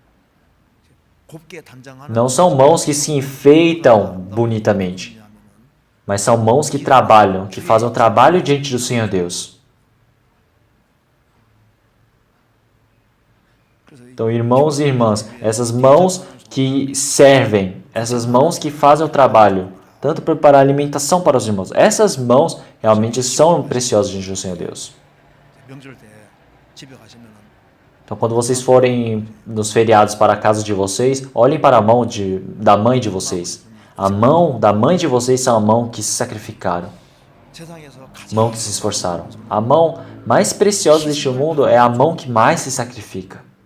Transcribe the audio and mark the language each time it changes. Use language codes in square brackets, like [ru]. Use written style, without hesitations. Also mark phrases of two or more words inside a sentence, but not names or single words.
[pt] Não são mãos que se enfeitam bonitamente, mas são mãos que trabalham, que fazem o trabalho diante do Senhor Deus. Então, irmãos e irmãs, essas mãos que servem, essas mãos que fazem o trabalho, tanto preparar alimentação para os irmãos, essas mãos realmente são preciosas diante do Senhor Deus. [ko] 명절 때 집에 가시면은 [pt] Então, quando vocês forem nos feriados para a casa de vocês, olhem para a mão da mãe de vocês. A mão da mãe de vocês são a mão que se sacrificaram, [ko] 세상에서 [pt] mão [ko] 가장 [pt] que se esforçaram. A mão mais preciosa deste mundo é a mão que mais se sacrifica.